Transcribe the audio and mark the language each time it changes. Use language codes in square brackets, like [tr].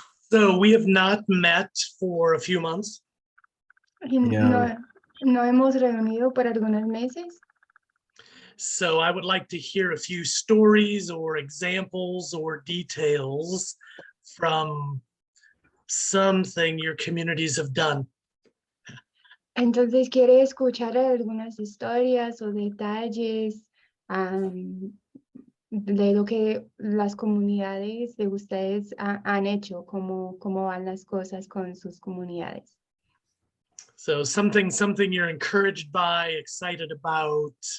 [en] So we have not met for a few months. [es] No, no hemos reunido por algunos meses. [en] So I would like to hear a few stories or examples or details from something your communities have done. [es] Entonces quiere escuchar algunas historias o detalles de lo que las comunidades de ustedes han hecho, cómo van las cosas con sus comunidades. [en] So something you're encouraged by, excited about.